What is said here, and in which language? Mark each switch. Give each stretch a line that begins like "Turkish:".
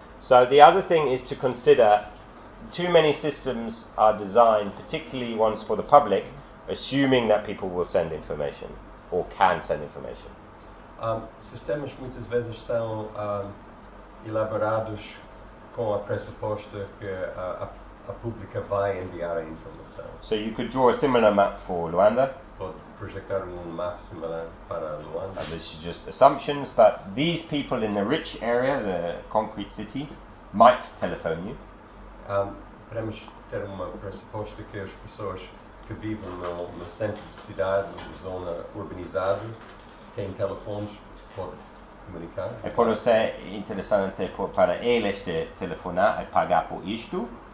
English: So, the other thing is to consider, too many systems are designed, particularly ones for the public, assuming that people will send information or can send information.
Portuguese: Sistemas muitas vezes são elaborados com a pressuposto que a pública vai enviar a informação.
English: So you could draw a similar map for Luanda.
Portuguese: Pode projetar um mapa similar para Luanda.
English: And this is just assumptions, but these people in the rich area, the concrete city, might telephone you.
Portuguese: Podemos ter uma pressuposto que as pessoas que vivem no centro de cidade, na zona urbanizada, têm telefones para comunicar. E pode ser interessante para eles de telefonar e pagar por isto.